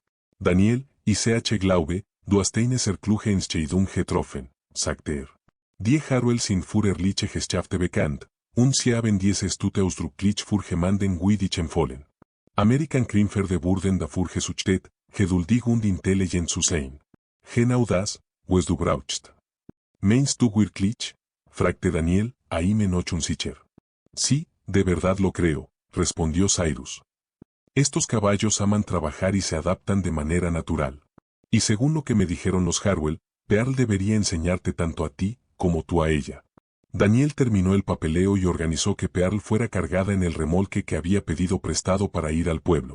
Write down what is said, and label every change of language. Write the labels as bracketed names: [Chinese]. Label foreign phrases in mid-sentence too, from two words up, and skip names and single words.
[German] Daniel, ich glaube, du hast eine sehr kluge Entscheidung getroffen, sagte Die Harwell sind für ehrliche Geschäfte bekannt, und sie haben diese Stute ausdrücklich für jemanden wie dich empfohlen. American Krimpferde wurden dafür gezüchtet, geduldig und intelligent zu sein. Genau das, was du brauchst. Meinst du wirklich? Fragte Daniel, ahí noch unsicher. [Spanish] Sí, de verdad lo creo, respondió Cyrus. Estos caballos aman trabajar y se adaptan de manera natural. Y según lo que me dijeron los Harwell, Pearl debería enseñarte tanto a ti, como tú a ella. Daniel terminó el papeleo y organizó que Pearl fuera cargada en el remolque que había pedido prestado para ir al pueblo.